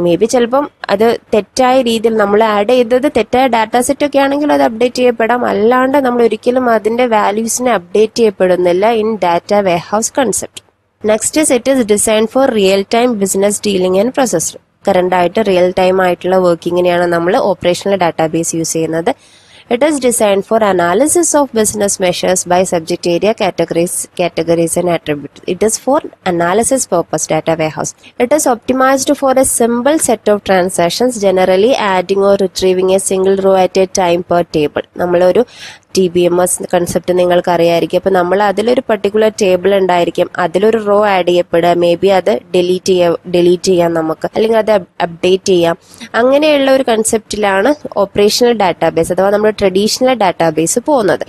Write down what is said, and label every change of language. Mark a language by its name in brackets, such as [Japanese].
[Malayalam] May be ചിലപ്പം അത് തെറ്റായ രീതിയിൽ നമ്മൾ ആഡ് ചെയ്തത് തെറ്റായ ഡാറ്റാ സെറ്റ് ഒക്കെ ആണെങ്കിൽ അത് അപ്ഡേറ്റ് ചെയ്യപ്പെടാം. അല്ലാണ്ട് നമ്മൾ ഒരിക്കലും അതിന്റെ വാല്യൂസിനെ അപ്ഡേറ്റ് ചെയ്യപ്പെടുന്നില്ല [English] In data warehouse concept. Next is it is design for real time business dealing and processing. [Malayalam] Current ആയിട്ട് റിയൽ ടൈം ആയിട്ടുള്ള വർക്കിങ്ങിനെയാണ് നമ്മൾ ഓപ്പറേഷണൽ ഡാറ്റാബേസ് യൂസ് ചെയ്യുന്നത്. [English] It is designed for analysis of business measures by subject area categories and attributes. It is for analysis purpose data warehouse. It is optimized for a simple set of transactions, generally adding or retrieving a single row at a time per table. [Malayalam] നമ്മളൊരു DBMS concept നിങ്ങൾക്ക് അറിയായിരിക്കും. അപ്പൊ നമ്മൾ അതിലൊരു particular table ഉണ്ടായിരിക്കും, അതിലൊരു raw add ചെയ്യപ്പെടുക, may be അത് delete ചെയ്യാം നമുക്ക്, അല്ലെങ്കിൽ അത് അപ്ഡേറ്റ് ചെയ്യാം. അങ്ങനെയുള്ള ഒരു കൺസെപ്റ്റിലാണ് ഓപ്പറേഷണൽ ഡാറ്റാബേസ് അഥവാ നമ്മുടെ ട്രഡീഷണൽ ഡാറ്റാബേസ് പോകുന്നത്.